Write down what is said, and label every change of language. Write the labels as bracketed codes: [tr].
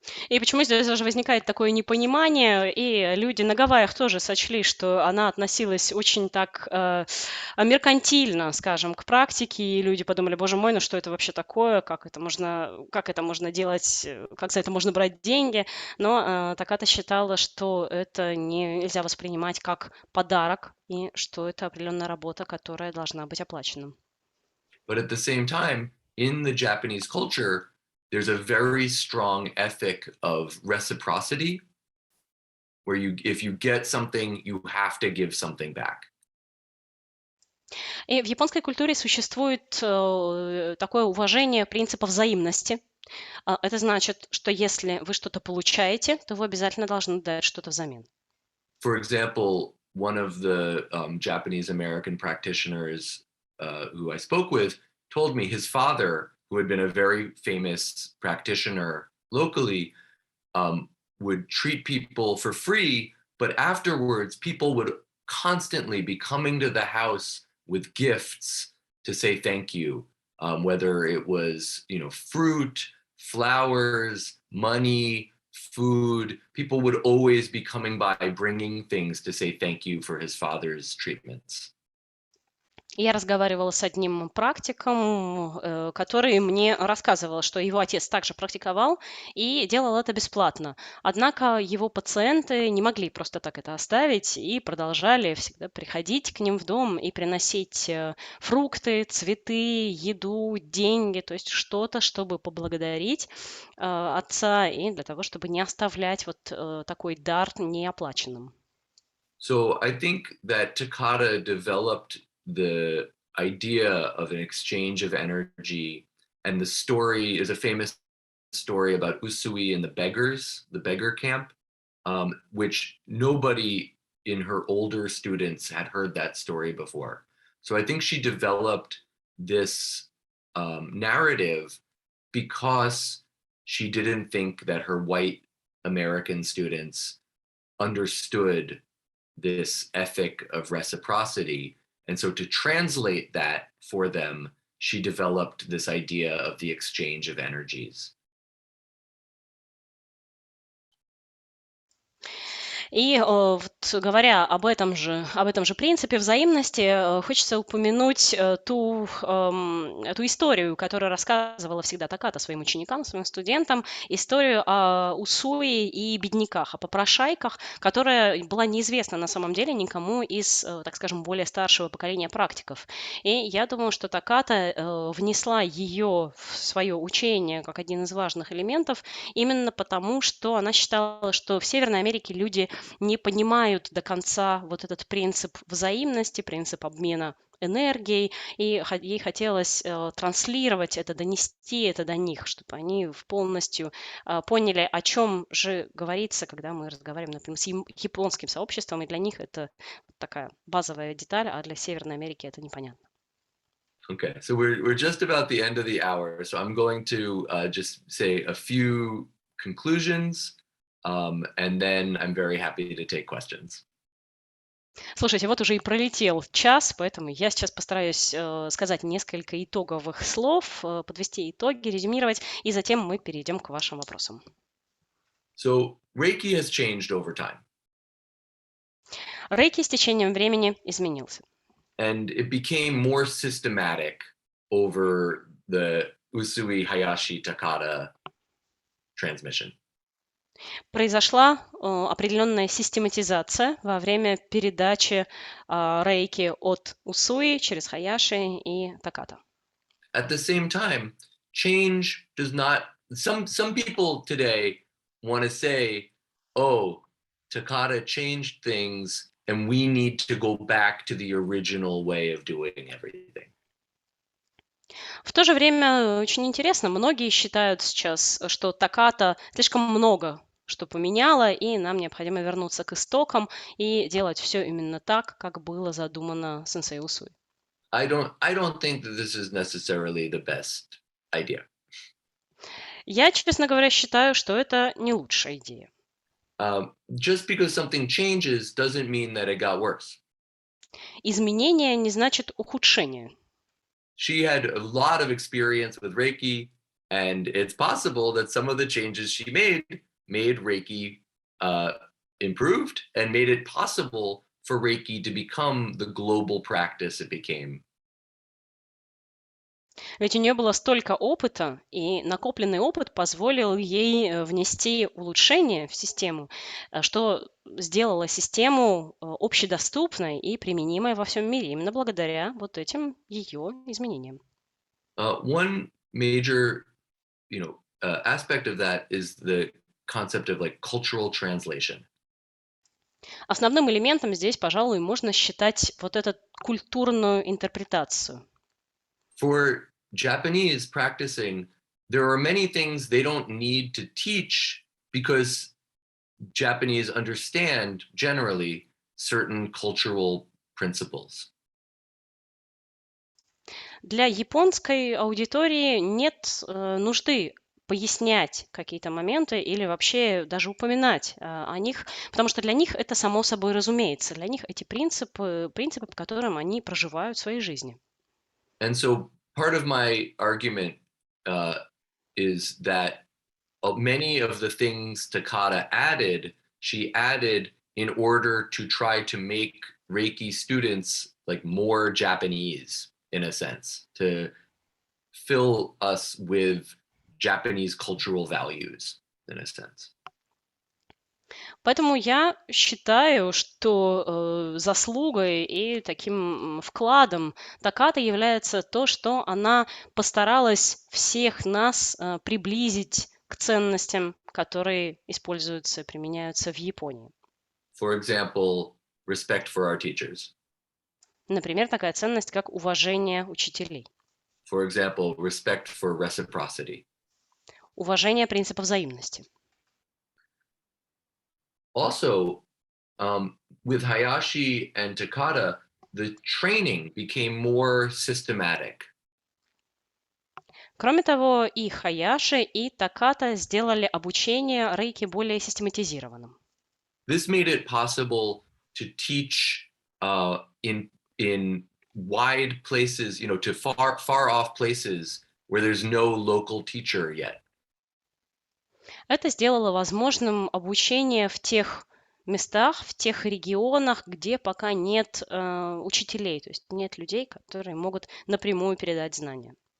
[ru] И почему здесь даже возникает такое непонимание, и люди на Гавайях тоже сочли, что она относилась очень так меркантильно, скажем, к практике, и люди подумали, боже мой, ну что это вообще такое, как это можно делать, как за это можно брать деньги, но Таката считала, что это нельзя воспринимать как подарок, и что это определенная работа, которая должна быть оплачена. [en] But at the same time, in the Japanese culture, there's a very strong ethic of reciprocity, where if you get something, you have to give something back. [ru] И в японской культуре существует такое уважение принципа взаимности. Это значит, что если вы что-то получаете, то вы обязательно должны дать что-то взамен. [en] For example, one of the Japanese American practitioners who I spoke with told me his father, who had been a very famous practitioner locally, would treat people for free, but afterwards people would constantly be coming to the house with gifts to say thank you, whether it was fruit, flowers, money, food. People would always be coming by bringing things to say thank you for his father's treatments. [ru] Я разговаривала с одним практиком, который мне рассказывал, что его отец также практиковал и делал это бесплатно. Однако его пациенты не могли просто так это оставить и продолжали всегда приходить к ним в дом и приносить фрукты, цветы, еду, деньги, то есть что-то, чтобы поблагодарить отца и для того, чтобы не оставлять такой дар неоплаченным. [en] So I think that Takata developed the idea of an exchange of energy, and the story is a famous story about Usui and the beggar camp, which nobody in her older students had heard that story before. So I think she developed this narrative because she didn't think that her white American students understood this ethic of reciprocity. And so to translate that for them, she developed this idea of the exchange of energies. [ru] И говоря об этом же принципе взаимности, хочется упомянуть ту историю, которую рассказывала всегда Таката своим ученикам, своим студентам, историю о Усуи и бедняках, о попрошайках, которая была неизвестна на самом деле никому из, так скажем, более старшего поколения практиков. И я думаю, что Таката внесла ее в свое учение как один из важных элементов, именно потому, что она считала, что в Северной Америке люди не понимают до конца вот этот принцип взаимности, принцип обмена энергией, и ей хотелось транслировать это, донести это до них, чтобы они полностью поняли, о чем же говорится, когда мы разговариваем, например, с японским сообществом, и для них это такая базовая деталь, а для Северной Америки это непонятно. [en] Okay, so we're just about the end of the hour, so I'm going to just say a few conclusions, and then I'm very happy to take questions. [ru] Слушайте, вот уже и пролетел час, поэтому я сейчас постараюсь сказать несколько итоговых слов, подвести итоги, резюмировать, и затем мы перейдем к вашим вопросам. [en] So Reiki has changed over time. [ru] Рейки с течением времени изменился. [en] And it became more systematic over the Usui Hayashi Takata transmission. [ru] Произошла определенная систематизация во время передачи рейки от Усуи через Хаяши и Таката. [en] At the same time, change does not, some people today want to say, oh, Takata changed things and we need to go back to the original way of doing everything. [ru] В то же время очень интересно, многие считают сейчас, что Таката слишком много что поменяла, и нам необходимо вернуться к истокам и делать все именно так, как было задумано сенсей Усуи. [en] I don't think that this is necessarily the best idea. [ru] Я, честно говоря, считаю, что это не лучшая идея. [en] Just because something changes doesn't mean that it got worse. [ru] Изменение не значит ухудшение. [en] She had a lot of experience with Reiki, and it's possible that some of the changes she made Reiki improved and made it possible for Reiki to become the global practice it became. [ru] Ведь у нее было столько опыта, и накопленный опыт позволил ей внести улучшения в систему, что сделало систему общедоступной и применимой во всем мире, именно благодаря вот этим ее изменениям. [en] One major, aspect of that is the concept of like cultural translation. [ru] Основным элементом здесь, пожалуй, можно считать вот эту культурную интерпретацию. [en] For Japanese practicing, there are many things they don't need to teach because Japanese understand generally certain cultural principles. [ru] Для японской аудитории нет нужды пояснять какие-то моменты или вообще даже упоминать о них, потому что для них это само собой разумеется. Для них эти принципы, по которым они проживают в своей жизни. [en] And so part of my argument is that many of the things Takata added, she added in order to try to make Reiki students like more Japanese, in a sense, to fill us with Japanese cultural values, in a sense. [ru] Поэтому я считаю, что заслугой и таким вкладом Такаты является то, что она постаралась всех нас приблизить к ценностям, которые используются, применяются в Японии. [en] For example, respect for our teachers. [ru] Например, такая ценность, как уважение учителей. [en] For example, respect for reciprocity. [ru] Уважение принципа взаимности. [en] Also, with Hayashi and Takata, the training became more systematic. [ru] Кроме того, и Хаяши, и Таката сделали обучение рейки более систематизированным. [en] This made it possible to teach in wide places, to far off places where there's no local teacher yet. [ru] Это сделало возможным обучение в тех местах, в тех регионах, где пока нет учителей, то есть нет людей, которые могут напрямую передать знания.